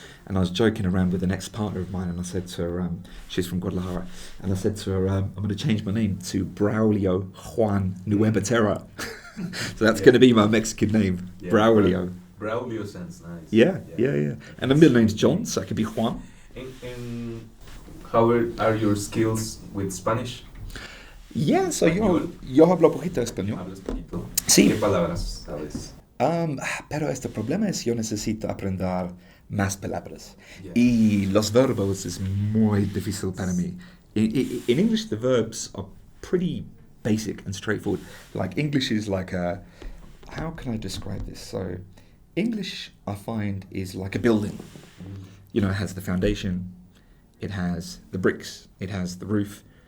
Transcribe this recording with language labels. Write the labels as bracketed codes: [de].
[en] and I was joking around with an ex-partner of mine, and I said to her, she's from Guadalajara, and I said to her, I'm going to change my name to Braulio Juan Nueva Terra. So that's going to be my Mexican name, Braulio. Braulio sounds nice. Yeah. And the middle name's John, so I could be Juan. And how are your skills with Spanish? Yeah, so [es] yo hablo poquito español. Hablas poquito. Sí. ¿Qué palabras sabes? Pero este problema es yo necesito aprender más palabras. [en] Yeah. [es] Y los verbos es muy difícil para mí. [en] In English, the verbs are pretty basic and straightforward. Like English is like a... How can I describe this? So English, I find, is like a building. You know, it has the foundation, it has the bricks, it has the roof.